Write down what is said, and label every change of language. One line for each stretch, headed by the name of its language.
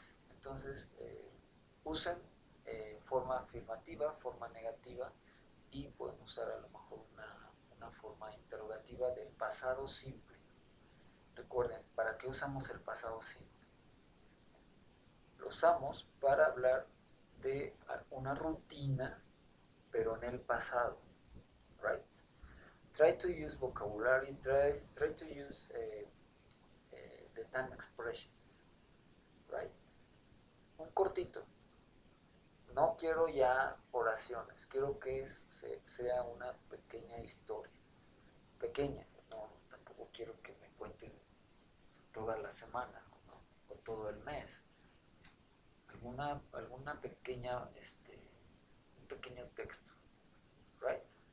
Spanish: Entonces, usen forma afirmativa, forma negativa y pueden usar a lo mejor una forma interrogativa del pasado simple. Recuerden, ¿para qué usamos el pasado simple? Lo usamos para hablar de una rutina, pero en el pasado, right?
English: Try to use vocabulary, try to use the time expressions, right?
Spanish: Un cortito. No quiero ya oraciones, quiero que sea una pequeña historia. Pequeña, no, tampoco quiero que me cuenten toda la semana, ¿no? O todo el mes. Alguna pequeña, un pequeño texto, right?